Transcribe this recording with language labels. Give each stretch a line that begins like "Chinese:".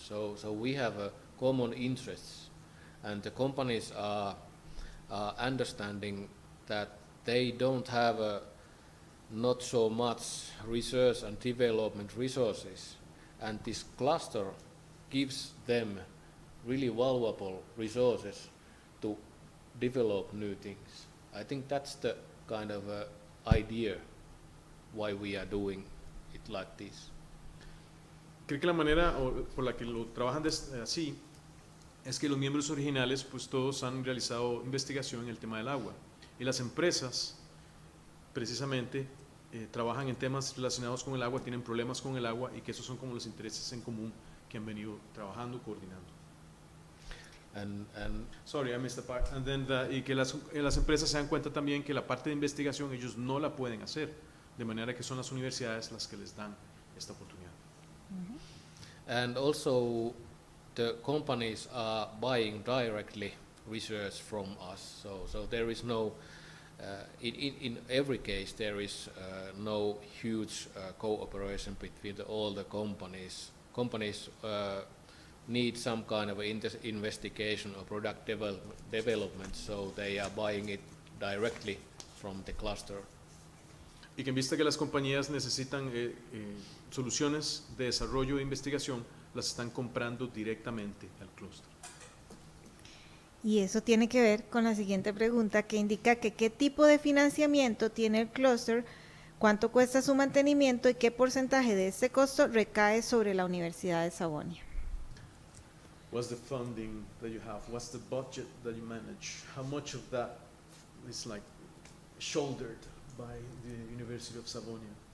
English: So we have common interests, and the companies are understanding that they don't have not so much research and development resources, and this cluster gives them really valuable resources to develop new things. I think that's the kind of idea why we are doing it like this.
Spanish: Creo que la manera por la que lo trabajan así es que los miembros originales pues todos han realizado investigación en el tema del agua, y las empresas precisamente trabajan en temas relacionados con el agua, tienen problemas con el agua, y que esos son como los intereses en común que han venido trabajando, coordinando.
English: Sorry, I missed the part. And then
Spanish: y que las empresas se dan cuenta también que la parte de investigación ellos no la pueden hacer, de manera que son las universidades las que les dan esta oportunidad.
English: And also the companies are buying directly research from us, so there is no in every case there is no huge cooperation between all the companies. Companies need some kind of investigation or product development, so they are buying it directly from the cluster.
Spanish: Y que en vista que las compañías necesitan soluciones de desarrollo e investigación, las están comprando directamente al clúster. Y eso tiene que ver con la siguiente pregunta, que indica que qué tipo de financiamiento tiene el clúster, cuánto cuesta su mantenimiento y qué porcentaje de este costo recae sobre la Universidad de Sabonia.
English: What's the funding that you have? What's the budget that you manage? How much of that is like shouldered by the University of Savonia?